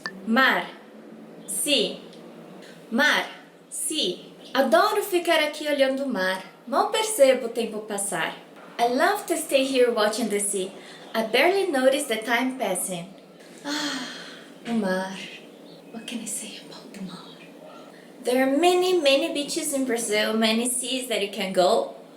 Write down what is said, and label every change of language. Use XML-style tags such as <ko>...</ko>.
<pt>Mar. Sea. Mar. Sea. Adoro ficar aqui olhando o mar. Mal percebo o tempo passar.</pt> <en>I love to stay here watching the sea. I barely notice the time passing.</en> <pt>O mar.</pt> <en>What can I say about the mar? There are many beaches in Brazil, many seas that you can go.</en>